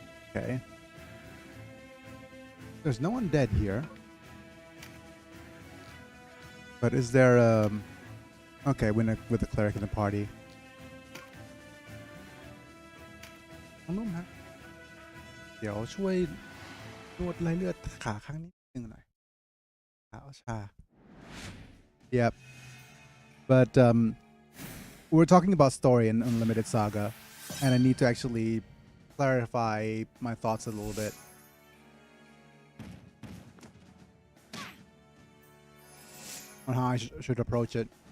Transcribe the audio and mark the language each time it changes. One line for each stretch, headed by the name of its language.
English: Okay. There's no undead here. But is there okay, with a cleric in the party. I don't know.
Thai: เดี๋ยวช่วยนวดไล่เลือดขาข้างนี้นึงหน่อยขาชา Yep.
English: But we're talking about story in Unlimited Saga, and I need to actually clarify my thoughts a little bit. On how I should approach it.